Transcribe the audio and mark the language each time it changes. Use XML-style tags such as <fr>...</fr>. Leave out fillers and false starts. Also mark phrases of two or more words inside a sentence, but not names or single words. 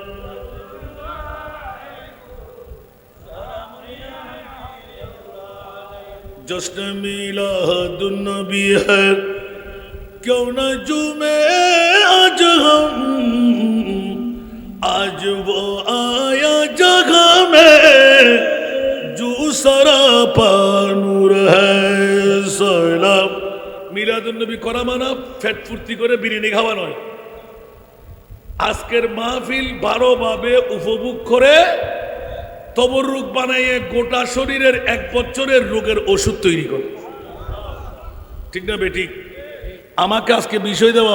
<ur>جشن میلاد النبی ہے کیوں نہ جمعے آج ہم آج وہ آیا جگہ میں جو سراپا نور ہے سلام</ur> <bn>মিলাদ নবী করা মানে ফ্যাট ফুর্তি করে বিরিয়ানি খাওয়া নয় আজকের মাহফিল ভালোভাবে উপভোগ করে তবরুক বানাইয়ে গোটা শরীরের এক বছরের রোগের ওষুধ তৈরি করে ঠিক না বেঠিক আমাকে আজকে বিষয় দেওয়া</bn>